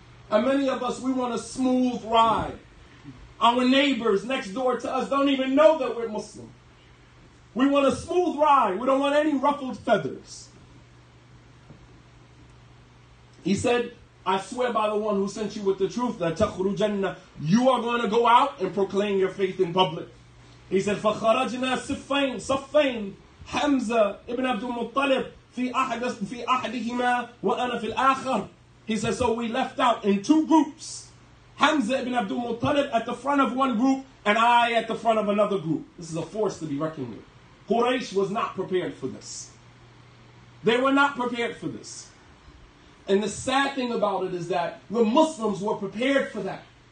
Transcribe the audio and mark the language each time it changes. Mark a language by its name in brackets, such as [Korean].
[English] And many of us, we want a smooth ride. Our neighbors next door to us don't even know that we're Muslim. We want a smooth ride. We don't want any ruffled feathers. He said, I swear by the one who sent you with the truth, that [Arabic] تَخْرُجَنَّ. [English] You are going to go out and proclaim your faith in public. He said, [Arabic] فَخَرَجْنَا صَفَّيْن حَمْزَةَ ibn Abdul Muttalib في أحدهما وأنا في الآخر. [English] He said, so we left out in two groups. Hamza ibn Abdul Muttalib at the front of one group and I at the front of another group. This is a force to be reckoned with. Quraysh was not prepared for this. They were not prepared for this. And the sad thing about it is that the Muslims were prepared for that.